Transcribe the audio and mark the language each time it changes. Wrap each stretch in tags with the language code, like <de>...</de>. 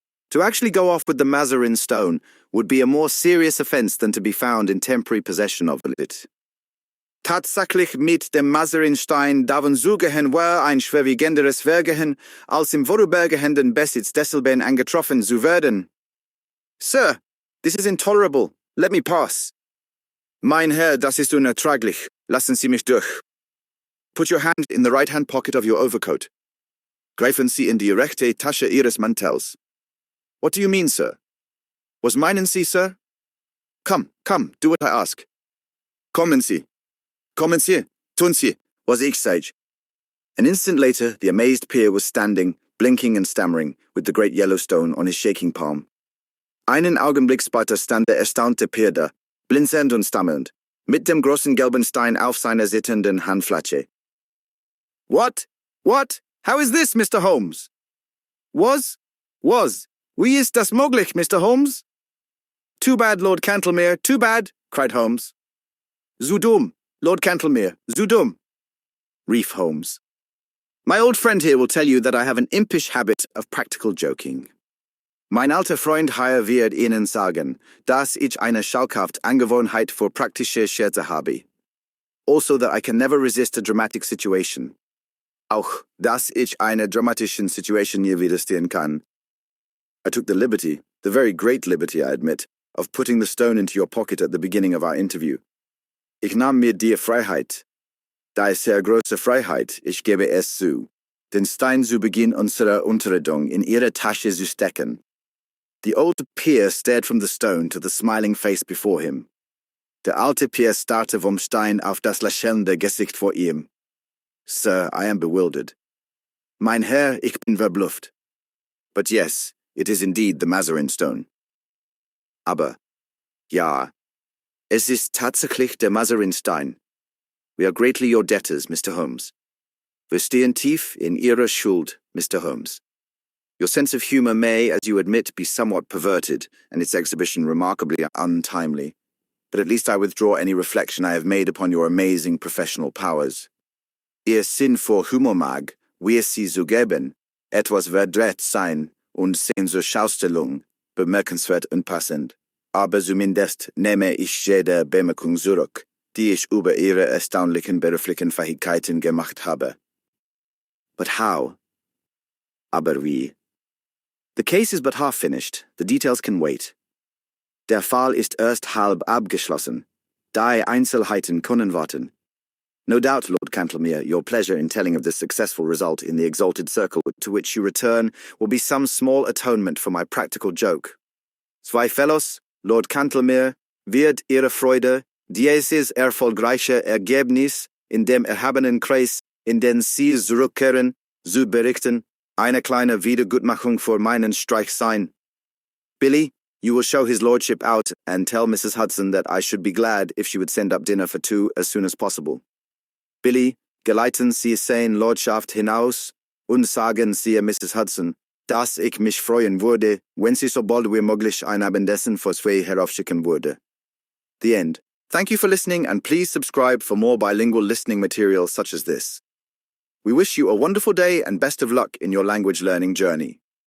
<en>To actually go off with the Mazarin Stone would be a more serious offence than to be found in temporary possession of it.</en> <de>Tatsächlich mit dem Mazarin Stein davon zugehen war ein schwerwiegenderes Vergehen, als im vorübergehenden Besitz desselben angetroffen zu werden.</de> <en>Sir, this is intolerable. Let me pass.</en> <de>Mein Herr, das ist unerträglich. Lassen Sie mich durch.</de> <en>Put your hand in the right-hand pocket of your overcoat.</en> <de>Greifen Sie in die rechte Tasche Ihres Mantels.</de> <en>What do you mean, sir?</en> <de>Was meinen Sie, sir?</de> <en>Come, do what I ask.</en> <de>Kommen Sie, tun Sie, was ich sage.</de> <en>An instant later, the amazed peer was standing, blinking and stammering, with the great yellow stone on his shaking palm.</en> <de>Einen Augenblick später stand der erstaunte Peer da, blinzelnd und stammelnd, mit dem großen gelben Stein auf seiner zitternden Handfläche.</de> <en>What? How is this, Mr. Holmes?</en> <de>Was? Wie ist das möglich,</de> <en>Mr. Holmes? Too bad, Lord Cantlemere, too bad, cried Holmes.</en> <de>Zu dumm, Lord Cantlemere, zu dumm. Reef Holmes.</de> <en>My old friend here will tell you that I have an impish habit of practical joking.</en> <de>Mein alter Freund hier wird Ihnen sagen, dass ich eine schalkhaft Angewohnheit für praktische Scherze habe.</de> <en>Also that I can never resist a dramatic situation.</en> <de>Auch, dass ich eine dramatischen Situation nie widerstehen kann.</de> <en>I took the liberty, the very great liberty, I admit, of putting the stone into your pocket at the beginning of our interview.</en> <de>Ich nahm mir die Freiheit. Da ist sehr große Freiheit, ich gebe es zu, den Stein zu Beginn unserer Unterredung in ihre Tasche zu stecken.</de> <en>The old peer stared from the stone to the smiling face before him.</en> <de>Der alte Peer starrte vom Stein auf das lächelnde Gesicht vor ihm.</de> <en>Sir, I am bewildered.</en> <de>Mein Herr, ich bin verblüfft.</de> <en>But yes, it is indeed the Mazarin Stone.</en> <de>Aber, ja, es ist tatsächlich der Mazarin Stein.</de> <en>We are greatly your debtors, Mr. Holmes.</en> <de>Wir stehen tief in Ihrer Schuld, Mr. Holmes.</de> <en>Your sense of humor may, as you admit, be somewhat perverted, and its exhibition remarkably untimely. But at least I withdraw any reflection I have made upon your amazing professional powers.</en> <de>Ihr Sinn für Humor mag, wie Sie zugeben, etwas verdreht sein und seine Schaustellung bemerkenswert unpassend. Aber zumindest nehme ich jede Bemerkung zurück, die ich über Ihre erstaunlichen beruflichen Fähigkeiten gemacht habe.</de> <en>But how?</en> <de>Aber wie?</de> <en>The case is but half finished. The details can wait.</en> <de>Der Fall ist erst halb abgeschlossen. Die Einzelheiten können warten.</de> <en>No doubt, Lord Cantlemere, your pleasure in telling of this successful result in the exalted circle to which you return will be some small atonement for my practical joke.</en> <de>Zweifellos, Lord Cantlemere, wird Ihre Freude dieses erfolgreiche Ergebnis in dem erhabenen Kreis, in den Sie zurückkehren, zu berichten, eine kleine Wiedergutmachung für meinen Streich sein.</de> <en>Billy, you will show his lordship out and tell Mrs. Hudson that I should be glad if she would send up dinner for two as soon as possible.</en> <de>Billy, geleiten Sie seine Lordschaft hinaus und sagen Sie Mrs. Hudson, dass ich mich freuen würde, wenn sie so bald wie möglich ein Abendessen für zwei heraufschicken würde.</de> <en>The end. Thank you for listening, and please subscribe for more bilingual listening material such as this. We wish you a wonderful day and best of luck in your language learning journey.</en>